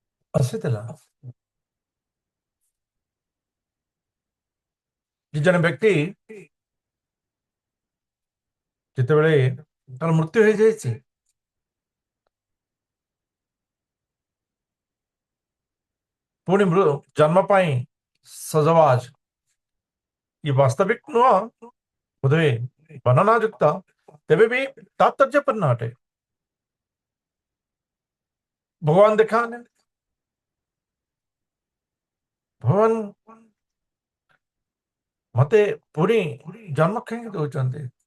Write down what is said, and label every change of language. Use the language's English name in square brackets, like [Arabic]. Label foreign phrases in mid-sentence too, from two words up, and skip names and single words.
[Odia] ଆସିଥିଲା ଯେ ଜଣେ ବ୍ୟକ୍ତି ଯେତେବେଳେ ତାର ମୃତ୍ୟୁ ହେଇଯାଇଛି, ପୁଣି ଜନ୍ମ ପାଇଁ ସଜବାଜ, ଏ ବାସ୍ତବିକ ନୁହଁ ବୋଧହୁଏ ବର୍ଣ୍ଣନା ଯୁକ୍ତ, ତେବେ ବି ତାତ୍ପର୍ଯ୍ୟପୂର୍ଣ୍ଣ ଅଟେ। ଭଗବାନ ଦେଖାହେଲେ, ଭଗବାନ ମତେ ପୁଣି ଜନ୍ମ କାହିଁକି ଦଉଛନ୍ତି?